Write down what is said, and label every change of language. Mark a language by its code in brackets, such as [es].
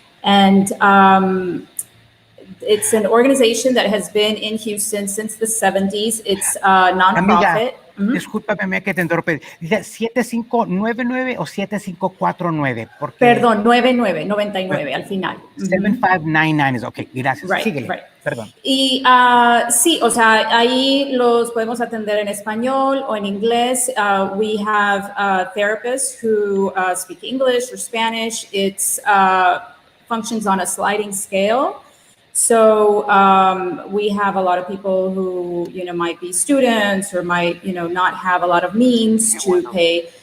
[en] And it's an organization that has been in Houston since the 70s. It's a nonprofit. [es] Discúlpame que te interrumpí. Dice 7599 o 7549. Perdón, 99 al final. 7599. Ok, gracias. Síguele. Perdón. Y sí, o sea, ahí los podemos atender en español o en inglés. [en] We have therapists who speak English or Spanish. It's functions on a sliding scale. So we have a lot of people who, might be students or might, not have a lot of means to pay.